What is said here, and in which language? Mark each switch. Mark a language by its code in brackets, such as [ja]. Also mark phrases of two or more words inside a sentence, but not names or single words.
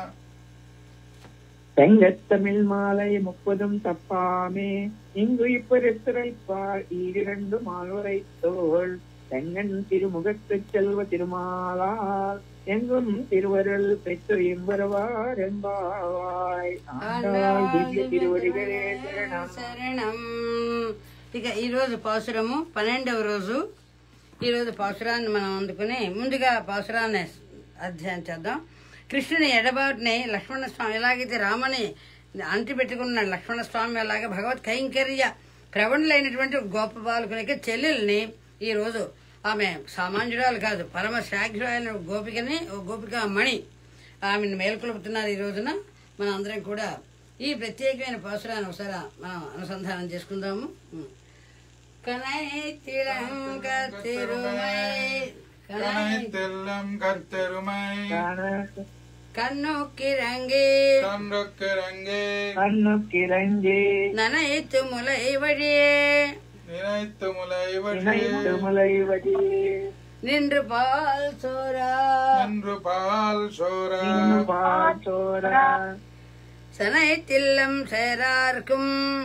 [ta] செங்கத்தமிழ் மாலை 30 தப்பாமே இங்கு இப்பரித்துரைப்பார் 2 மால்வரை தோள் செங்கன் திருமுகத்து செல்வ திருமாலால் எங்கும் திருவருள் பெற்று இம்பருவார் என்பாவாய். ஆண்டாள் திவ்ய திருவடிகளே சரணம். சரணம். [te] ఇక ఈరోజు పాసురము 12వ రోజు. ఈరోజు పాసురాన్ని మనం అందుకుని ముందుగా పాసురాన్ని అధ్యయనం చేద్దాం. కృష్ణుని ఎడబాటుని లక్ష్మణస్వామి ఎలాగైతే రాముని అంటి పెట్టుకున్న లక్ష్మణస్వామి అలాగే భగవత్ కైంకర్య ప్రవణులైనటువంటి గోప బాలకునికి చెల్లెల్ని ఈరోజు ఆమె సామాన్యురాలు కాదు, పరమ శ్రాగ్యురాలైన గోపికని గోపిక మణి ఆమెను మేల్కొలుపుతున్నారు. ఈ రోజున మనం అందరం కూడా ఈ ప్రత్యేకమైన పాసురాన్ని ఒకసారి మనం అనుసంధానం చేసుకుందాము. [ta] கண்ணுக்கிறங்கே நனைத்து முலை வழியே நின்று பால் சோரா சனைத்தில்லம் சேரார்க்கும்